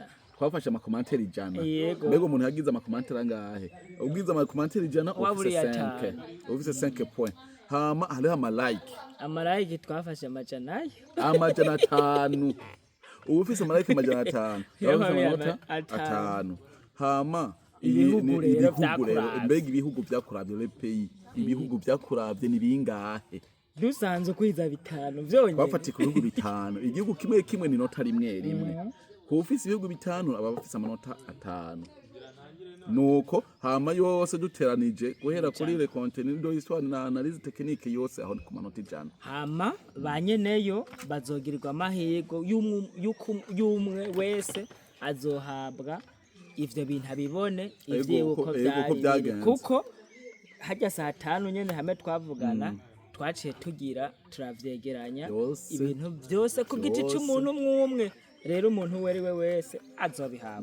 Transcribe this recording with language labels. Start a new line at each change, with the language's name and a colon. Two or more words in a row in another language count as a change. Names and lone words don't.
Rundi: twafashe amakomantere 100 mbega umuntu yagize amakomantere angahe ubwiza amakomantere 100 ufise 5 points hama hariho amalike twafashe amajana 5 ufise amalike amajana 5 amanota 5 hama ibihugu rero mbega ibihugu byakuravye
French: le pays
Rundi: ibihugu byakuravye ni bingahe dusanze kwiza 5 vyonyine bafati ku bihugu 5 igihugu kimwe ni nota rimwe kufise ibihugu 5 abafise amanota 5 nuko hama yose duteranije guhera kuri
French: le contenu de l'histoire
Rundi: na
French: analyse technique
Rundi: yose aho ku manota 100 hama banyeneyo bazogirirwa amahirwe y'umwe wese azohabwa ivyo bintu abibone ivyo uko byari kuko hajya saa 5 nyene hamwe twavugana twaciye tugira turavyegeranya ibintu byose ku giti cy'umuntu umwe rero umuntu weriwe wese azobihabwa.